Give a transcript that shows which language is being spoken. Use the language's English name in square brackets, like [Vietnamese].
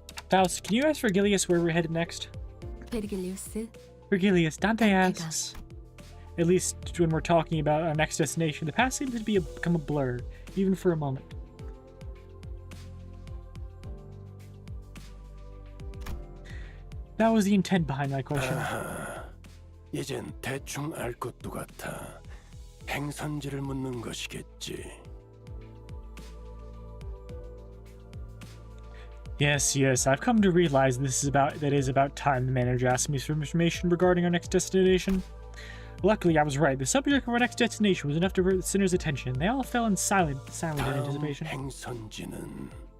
[English] Faust, can you ask Virgilius where we're headed next? Virgilius, Dante asks. At least when we're talking about our next destination, the past seems to become a blur, even for a moment. That was the intent behind my question. [Korean] 이젠 대충 알 것도 같아. 행선지를 묻는 것이겠지. [English] Yes, I've come to realize that is about time the manager asked me for information regarding our next destination. Luckily, I was right. The subject of our next destination was enough to divert the sinners' attention. They all fell in silent anticipation. [Korean] 행선지는